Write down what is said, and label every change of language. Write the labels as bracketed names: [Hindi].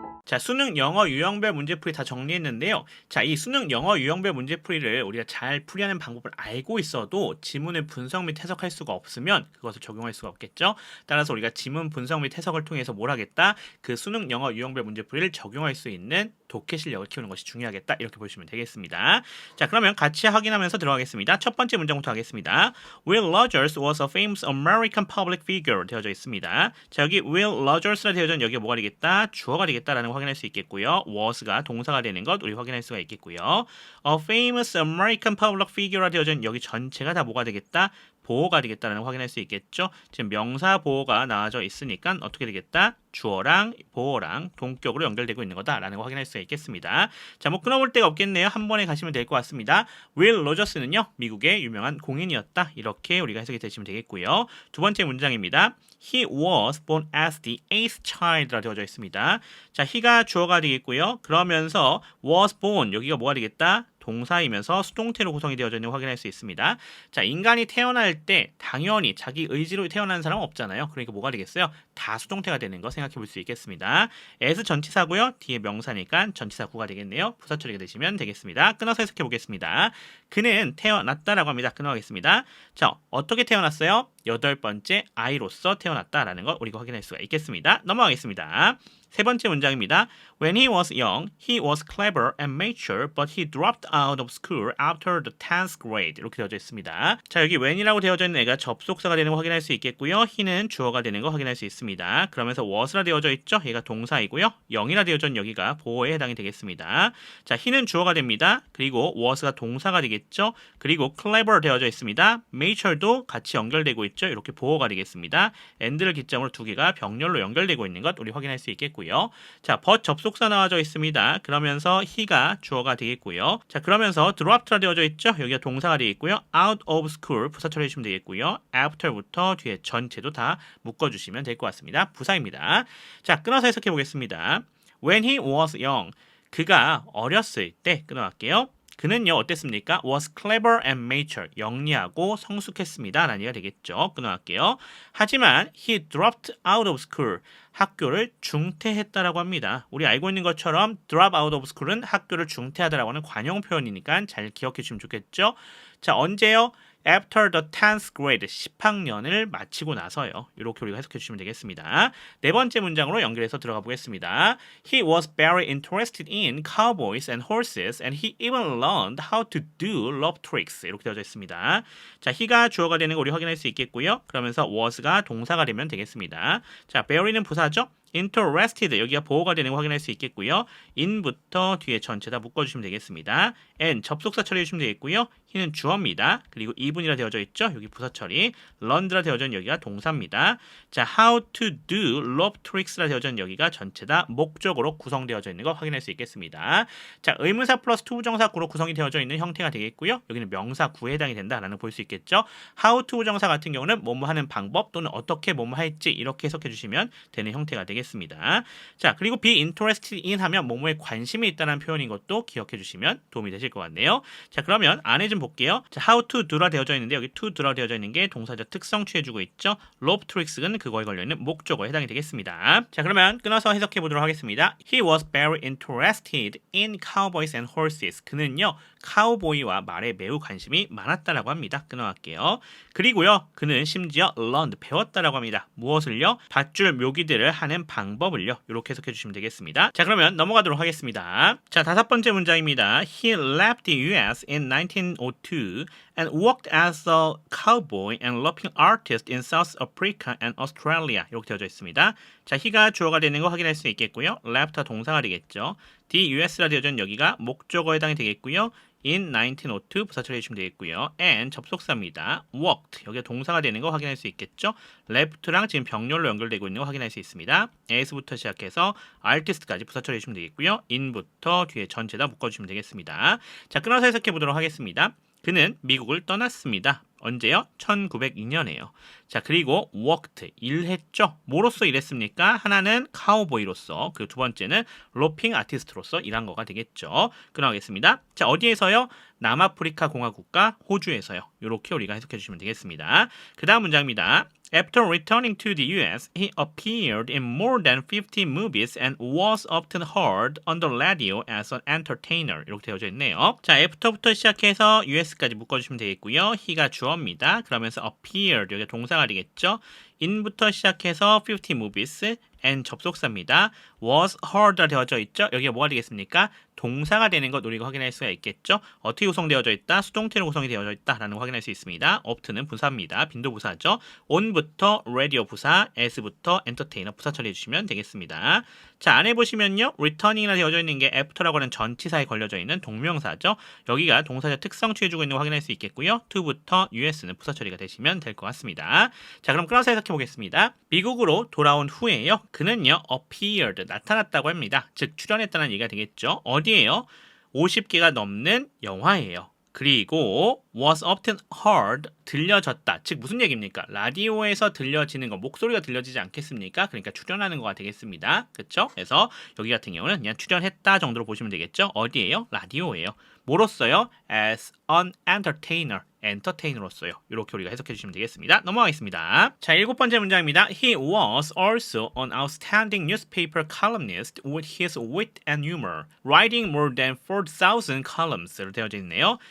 [Korean] 자, 수능 영어 유형별 문제풀이 다 정리했는데요. 자, 이 수능 영어 유형별 문제풀이를 우리가 잘 풀이하는 방법을 알고 있어도 지문을 분석 및 해석할 수가 없으면 그것을 적용할 수가 없겠죠. 따라서 우리가 지문 분석 및 해석을 통해서 뭘 하겠다? 그 수능 영어 유형별 문제풀이를 적용할 수 있는 독해 실력을 키우는 것이 중요하겠다. 이렇게 보시면 되겠습니다. 자, 그러면 같이 확인하면서 들어가겠습니다. 첫 번째 문장부터 하겠습니다. [English] Will Rogers was a famous American public figure [Korean] 되어져 있습니다. 자, 여기 Will Rogers라 되어져 있는 여기가 뭐가 되겠다? 주어가 되겠다라는 거 확인할 수 있겠고요. was가 동사가 되는 것 우리 확인할 수가 있겠고요. [English] A famous American public figure [Korean] 라 되어져 있는 여기 전체가 다 뭐가 되겠다? 보호가 되겠다는 확인할 수 있겠죠. 지금 명사 보호가 나와져 있으니까 어떻게 되겠다? 주어랑 보호랑 동격으로 연결되고 있는 거다라는 거 확인할 수가 있겠습니다. 자, 뭐 끊어볼 데가 없겠네요. 한 번에 가시면 될 것 같습니다. 윌 로저스는요, 미국의 유명한 공인이었다. 이렇게 우리가 해석이 되시면 되겠고요. 두 번째 문장입니다. [English] He was born as the eighth child라 [Korean] 되어져 있습니다. 자, he가 주어가 되겠고요. 그러면서 was born 여기가 뭐가 되겠다? 동사이면서 수동태로 구성이 되어져 있는 걸 확인할 수 있습니다. 자, 인간이 태어날 때 당연히 자기 의지로 태어나는 사람은 없잖아요. 그러니까 뭐가 되겠어요? 다 수동태가 되는 거 생각해 볼 수 있겠습니다. as 전치사고요. 뒤에 명사니까 전치사 구가 되겠네요. 부사 처리가 되시면 되겠습니다. 끊어서 해석해 보겠습니다. 그는 태어났다라고 합니다. 끊어가겠습니다. 자, 어떻게 태어났어요? 여덟 번째 아이로서 태어났다라는 걸 우리가 확인할 수가 있겠습니다. 넘어가겠습니다. 세 번째 문장입니다. [English] When he was young, he was clever and mature, but he dropped out of school after the 10th grade. [Korean] 이렇게 되어져 있습니다. 자, 여기 when이라고 되어져 있는 애가 접속사가 되는 거 확인할 수 있겠고요. he는 주어가 되는 거 확인할 수 있습니다. 그러면서 was라 되어져 있죠. 얘가 동사이고요. 영이라 되어져 있는 여기가 보호에 해당이 되겠습니다. 자, he는 주어가 됩니다. 그리고 was가 동사가 되겠죠. 그리고 clever 되어져 있습니다. mature도 같이 연결되고 있죠. 이렇게 보호가 되겠습니다. and를 기점으로 두 개가 병렬로 연결되고 있는 것 우리 확인할 수 있겠고요. 자, but 접속사 나와져 있습니다. 그러면서 he가 주어가 되겠고요. 자, 그러면서 dropped라 되어져 있죠. 여기가 동사가 되겠고요. [English] out of school [Korean] 부사 처리해주시면 되겠고요. after부터 뒤에 전체도 다 묶어주시면 될 것 같습니다. 부사입니다. 자, 끊어서 해석해 보겠습니다. [English] When he was young, [Korean] 그가 어렸을 때 끊어갈게요. 그는요 어땠습니까? [English] was clever and mature. [Korean] 영리하고 성숙했습니다. 라는 얘기가 되겠죠. 끊어갈게요. 하지만 [English] he dropped out of school. [Korean] 학교를 중퇴했다라고 합니다. 우리 알고 있는 것처럼 [English] drop out of school [Korean] 은 학교를 중퇴하다라고 하는 관용 표현이니까 잘 기억해 주시면 좋겠죠. 자, 언제요? [English] After the 10th grade, [Korean] 10학년을 마치고 나서요. 이렇게 우리가 해석해 주시면 되겠습니다. 네 번째 문장으로 연결해서 들어가 보겠습니다. [English] He was very interested in cowboys and horses and he even learned how to do love tricks. [Korean] 이렇게 되어져 있습니다. 자, he가 주어가 되는 거 우리 확인할 수 있겠고요. 그러면서 was가 동사가 되면 되겠습니다. 자, very는 부사죠. interested 여기가 보호가 되는 거 확인할 수 있겠고요. in부터 뒤에 전체 다 묶어주시면 되겠습니다. and 접속사 처리해 주시면 되겠고요. he는 주어입니다. 그리고 even이라 되어져 있죠. 여기 부사 처리. learned라 되어져 있는 여기가 동사입니다. 자, [English] how to do love tricks [Korean] 라 되어져 있는 여기가 전체 다 목적으로 구성되어져 있는 거 확인할 수 있겠습니다. 자, 의문사 플러스 투부정사 구로 구성이 되어져 있는 형태가 되겠고요. 여기는 명사 구에 해당이 된다라는 걸 볼 수 있겠죠. how to 부정사 같은 경우는 뭐뭐 하는 방법 또는 어떻게 뭐뭐 할지 이렇게 해석해 주시면 되는 형태가 되겠습니다. 자, 그리고 be interested in 하면 뭐뭐에 관심이 있다는 표현인 것도 기억해 주시면 도움이 되실 것 같네요. 자, 그러면 안에 좀 볼게요. 자, how to do라 되어져 있는데 여기 to do라 되어져 있는 게 동사적 특성 취해주고 있죠. [English] rope tricks [Korean] 는 그거에 걸려있는 목적어에 해당이 되겠습니다. 자, 그러면 끊어서 해석해 보도록 하겠습니다. [English] He was very interested in cowboys and horses. [Korean] 그는요 카우보이와 말에 매우 관심이 많았다라고 합니다. 끊어갈게요. 그리고요 그는 심지어 learned 배웠다라고 합니다. 무엇을요? 밧줄 묘기들을 하는 방법을요. 이렇게 해석해 주시면 되겠습니다. 자, 그러면 넘어가도록 하겠습니다. 자, 5번째 문장입니다. [English] He left the US in 1902 and worked as a cowboy and roping artist in South Africa and Australia. [Korean] 이렇게 되어져 있습니다. 자, he가 주어가 되는 거 확인할 수 있겠고요. left가 동사가 되겠죠. the US라 되어져 있는 여기가 목적어에 해당이 되겠고요. in 1902 부사 처리해 주시면 되겠고요. and 접속사입니다. worked 여기가 동사가 되는 거 확인할 수 있겠죠. left랑 지금 병렬로 연결되고 있는 거 확인할 수 있습니다. as부터 시작해서 artist까지 부사 처리해 주시면 되겠고요. in부터 뒤에 전체 다 묶어주시면 되겠습니다. 자, 끊어서 해석해 보도록 하겠습니다. 그는 미국을 떠났습니다. 언제요? 1902년에요. 자, 그리고 worked 일했죠. 뭐로서 일했습니까? 하나는 카우보이로서, 그 두 번째는 로핑 아티스트로서 일한 거가 되겠죠. 끊어가겠습니다. 자, 어디에서요? 남아프리카 공화국과 호주에서요. 이렇게 우리가 해석해 주시면 되겠습니다. 그 다음 문장입니다. [English] After returning to the US, he appeared in more than 50 movies and was often heard on the radio as an entertainer. [Korean] 이렇게 되어져 있네요. 자, after부터 시작해서 US까지 묶어주시면 되겠고요. he가 주어입니다. 그러면서 appeared, 여기 동사가 되겠죠. in부터 시작해서 50 movies and 접속사입니다. was heard가 되어져 있죠. 여기가 뭐가 되겠습니까? 동사가 되는 것 우리가 확인할 수가 있겠죠. 어떻게 구성되어져 있다? 수동태로 구성이 되어져 있다라는 거 확인할 수 있습니다. often은 부사입니다. 빈도부사죠. on부터 radio 부사, as부터 entertainer 부사 처리해 주시면 되겠습니다. 자, 안에 보시면요. returning이라 되어져 있는 게 after라고 하는 전치사에 걸려져 있는 동명사죠. 여기가 동사적 특성 취해주고 있는 거 확인할 수 있겠고요. to부터 us는 부사 처리가 되시면 될 것 같습니다. 자, 그럼 끊어서 해석해 보겠습니다. 미국으로 돌아온 후에요. 그는요 appeared 나타났다고 합니다. 즉 출연했다는 얘기가 되겠죠. 어디에요? 50개가 넘는 영화예요. 그리고 [English] was often heard [Korean] 들려졌다. 즉 무슨 얘기입니까? 라디오에서 들려지는 거, 목소리가 들려지지 않겠습니까? 그러니까 출연하는 거가 되겠습니다. 그렇죠? 그래서 여기 같은 경우는 그냥 출연했다 정도로 보시면 되겠죠. 어디에요? 라디오예요. 뭐로써요? [English] As an entertainer. [Korean] 엔터테이너로서요. 이렇게 우리가 해석해 주시면 되겠습니다. 넘어가겠습니다. 자, 7번째 문장입니다. [English] He was also an outstanding newspaper columnist with his wit and humor, writing more than 4,000 columns로 [Korean] 되어져 있네요.